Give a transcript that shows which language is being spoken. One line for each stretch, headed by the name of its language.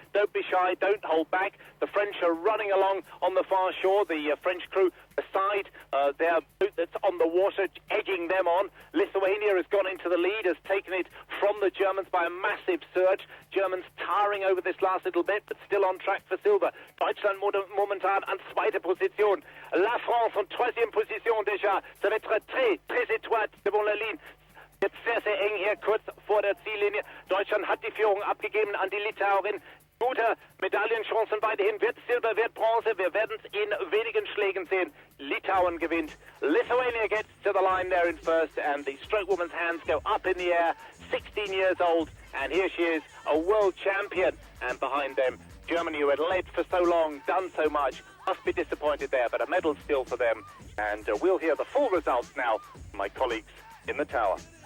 English: Don't be shy, don't hold back. The French are running along on the far shore, the French crew beside their boat that's on the water, edging them on. Lithuania has gone into the lead, has taken it from the Germans by a massive surge. Germans tiring over this last little bit, but still on track for silver.
German: Deutschland momentan an zweiter Position.
French: La France en troisième position déjà. Ça va être très étroit devant la ligne.
German: Jetzt sehr, sehr eng hier kurz vor der Ziellinie. Deutschland hat die Führung abgegeben an die Litauerin. Gute Medaillenchancen weiterhin. Wird Silber, wird Bronze. Wir werden es in wenigen Schlägen sehen. Litauen gewinnt.
English: Lithuania gets to the line there in first, and the stroke woman's hands go up in the air. 16 years old, and here she is, a world champion. And behind them, Germany, who had led for so long, done so much, must be disappointed there, but a medal still for them. And we'll hear the full results now from my colleagues in the tower.